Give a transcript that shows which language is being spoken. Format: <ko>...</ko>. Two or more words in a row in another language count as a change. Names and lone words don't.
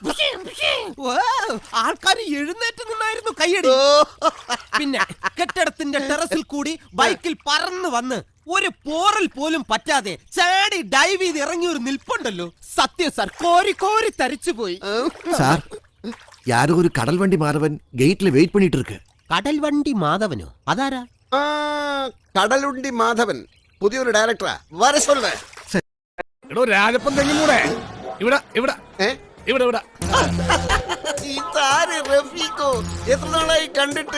<ml>ആൾക്കാർ എഴുന്നേറ്റ് നിന്നായിരുന്നു കയ്യടി. പിന്നെ കെട്ടിടത്തിന്റെ ടെറസിൽ കൂടി ബൈക്കിൽ പറന്നു വന്ന് ഒരു പോറൽ പോലും പറ്റാതെ ചാടി ഡൈവ് ചെയ്ത് ഇറങ്ങിയ ഒരു നിൽപ്പുണ്ടല്ലോ. സത്യം സാർ, കോരി കോരി തരിച്ചു പോയി. സാർ,</ml> <ta>யாரோ ஒரு கடல் வண்டி மாதவன் கேட்ல வெயிட் பண்ணிட்டு இருக்கு.</ta> <ml>കടൽ വണ്ടി മാധവനോ? അതാരാ? കടലുണ്ടി മാധവൻ പുതിയൊരു ഡയറക്ടറാ.</ml> <ta>வரெ சொல்லே.</ta> <ml>എടോ രാജപ്പൻ തെങ്ങിലൂടെ ഇവിടെ ഇവിടെ ഇവിടെ ഇവിടെ. ഇതാര് റഫീഖോ? എത്ര നാളായി കണ്ടിട്ട്?</ml>